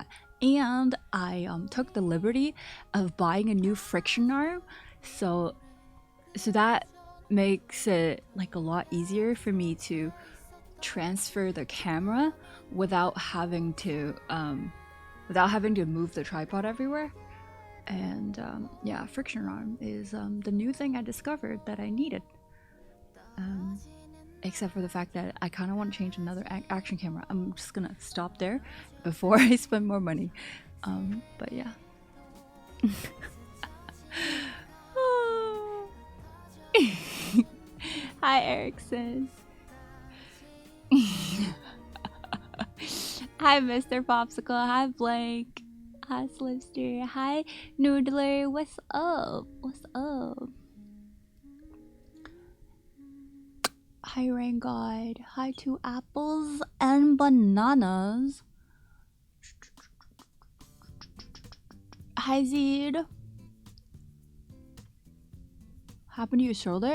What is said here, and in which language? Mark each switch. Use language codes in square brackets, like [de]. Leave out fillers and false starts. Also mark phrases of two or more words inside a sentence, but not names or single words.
[en] And I took the liberty of buying a new friction arm, so that makes it like a lot easier for me to transfer the camera without having to move the tripod everywhere. And yeah, friction arm is the new thing I discovered that I needed, except for the fact that I kind of want to change another action camera. I'm just gonna stop there before I spend more money, but yeah. Hi Erickson. Hi Mr. Popsicle. Hi Blake. Hi Slipster. Hi Noodler. What's up? What's up? Hi Rain God. Hi to apples and bananas. Hi Zed. Happened to your shoulder?